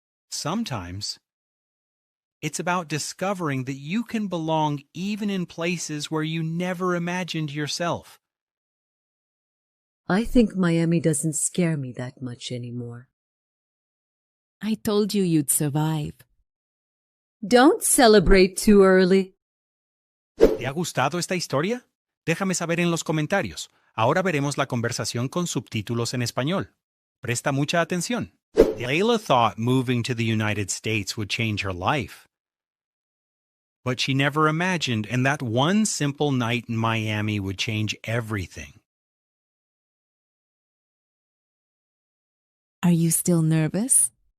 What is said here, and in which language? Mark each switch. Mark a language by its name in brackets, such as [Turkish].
[English] Sometimes it's about discovering that you can belong even in places where you never imagined yourself. I think Miami doesn't scare me that much anymore. I told you you'd survive. Don't celebrate too early. [Spanish] ¿Te ha gustado esta historia? Déjame saber en los comentarios. Ahora veremos la conversación con subtítulos en español. Presta mucha atención. [English] Layla thought moving to the United States would change her life. But she never imagined, and that one simple night in Miami would change everything. Are you still nervous?